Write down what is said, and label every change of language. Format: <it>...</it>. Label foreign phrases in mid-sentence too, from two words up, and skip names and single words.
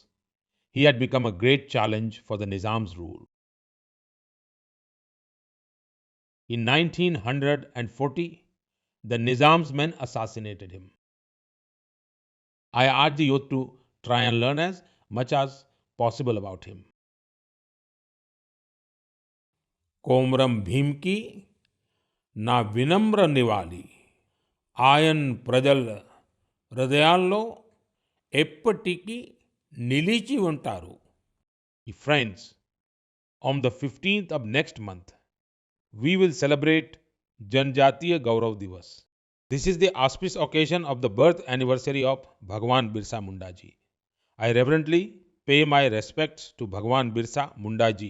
<en>He had become a great challenge for the Nizam's rule. In 1940, the Nizam's men assassinated him. I urge the youth to try and learn as much as possible about him.</en> <te>कोमरम भीम की నా వినమ్ర నివాళి ఆయన ప్రజల హృదయాల్లో ఎప్పటికీ నిలిచి ఉంటారు.</te> <en>Friends, on the 15th of next month, we will celebrate Janjatiya Gaurav Divas. This is the auspicious occasion of the birth anniversary of Bhagwan Birsa Munda ji. I reverently pay my respects to Bhagwan Birsa Munda ji.</en>